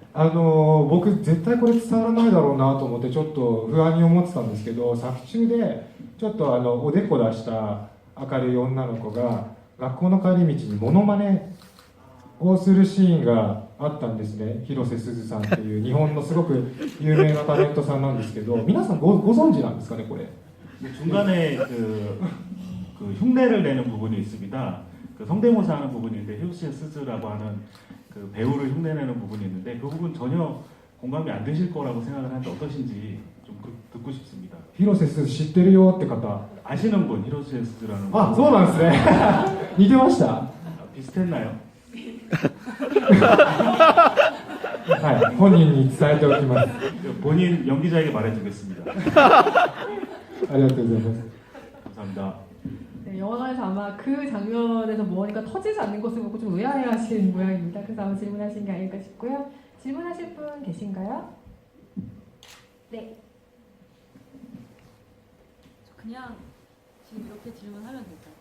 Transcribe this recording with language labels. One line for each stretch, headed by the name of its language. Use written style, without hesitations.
Japanese: 僕絶対これ伝わらないだろうなと思ってちょっと不安に思ってたんですけど、作中でちょっとおでこ出した明るい女の子が学校の帰り道にモノマネをするシーンがあったんですね。広瀬すずさんっていう日本のすごく有名なタレントさんなんですけど、皆さんご存知なんですかねこれ？
Korean: 중간에 그 흉내를 내는 부분이 있습니다. 그 성대모사 하는 부분인데 히로시 스즈라고 하는 그 배우를 흉내내는 부분이 있는데, 그 부분 전혀 공감이 안 되실 거라고 생각을 하는데 어떠신지 좀 듣고 싶습니다.
Japanese: 広瀬すず知ってるよって方
Korean: 아시는 분 히로세스라는 분.
Japanese: あ、そうなんですね。似てました。
Korean: 비슷했나요?
Japanese: はい、本人に伝えておきます。
Korean: 본인 연기자에게 말해주겠습니다.
Japanese: ありがとうございます。
Korean: 감사합니다. 네, 영화관에서 아마 그 장면에서 무언가 터지지 않는 것을 보고 좀 의아해하신 모양입니다. 그래서 아마 질문하신 게 아닐까 싶고요. 질문하실 분 계신가요? 네. 그냥 지금 이렇게 질문하면 될까요?